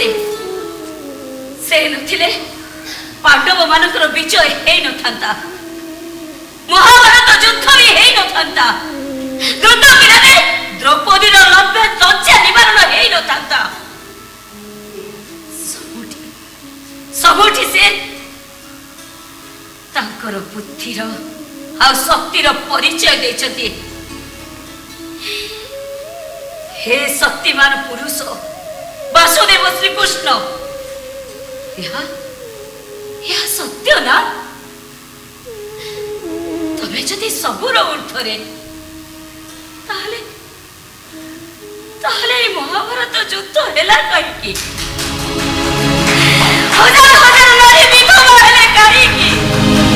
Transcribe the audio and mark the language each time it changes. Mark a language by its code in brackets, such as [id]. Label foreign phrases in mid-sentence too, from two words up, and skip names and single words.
[or] ସେ ନଥିଲେ ପାଣ୍ଡବ ମାନଙ୍କର ବିଜୟ ହେଇନଥାନ୍ତା, ମହାଭାରତ ଯୁଦ୍ଧ ବି ହେଇନଥାନ୍ତା, ଦ୍ରୁତ କିରାରେ ଦ୍ରୌପଦୀର ଲଜ୍ଜା ନିବାରଣ ହେଇନଥାନ୍ତା। ସବୁଠି ସେ ତାଙ୍କର ବୁଦ୍ଧିର ଆଉ ଶକ୍ତିର ପରିଚୟ ଦେଇଛନ୍ତି। ହେ ଶକ୍ତିମାନ ପୁରୁଷ ବାସୁଦେବ ଶ୍ରୀକୃଷ୍ଣ, ଏହା ସତ୍ୟ ନା? ତେବେ ଯଦି ସବୁର ଊର୍ଦ୍ଧ୍ୱରେ ତାହାଲେ ମହାଭାରତ ଯୁଦ୍ଧ ହେଲା କାହିଁ ହଜାର ହଜାର ନାରୀ ବିଧବା ହେଲେ କାହିଁ